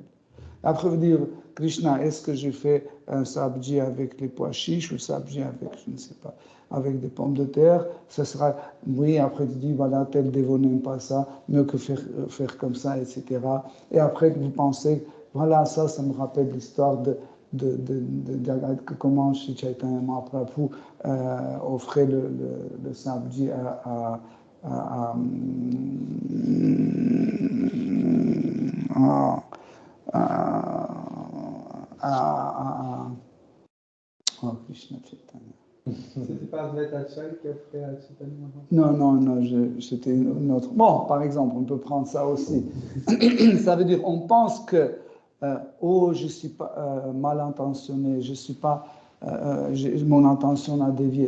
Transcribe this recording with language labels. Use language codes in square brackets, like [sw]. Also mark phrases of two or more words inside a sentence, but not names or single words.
[fr] Après, vous dire « Krishna, est-ce que je fais un sabji avec les pois chiches ou sabji avec, je ne sais pas, avec des pommes de terre ?» Ce sera « Oui, après tu dis, voilà, tel dévot n'aime pas ça, mieux que faire comme ça, etc. » Et après, vous pensez « Voilà, ça me rappelle l'histoire de comment Sri Chaitanya Mahaprabhu offrait le sabji oh, Krishna Chaitanya. C'était pas Advaitacharya qui a fait à Chaitanya? Non, c'était une autre. Bon, par exemple, on peut prendre ça aussi. Ça veut dire, on pense que je ne suis pas mal intentionné, je suis pas, mon intention a dévié.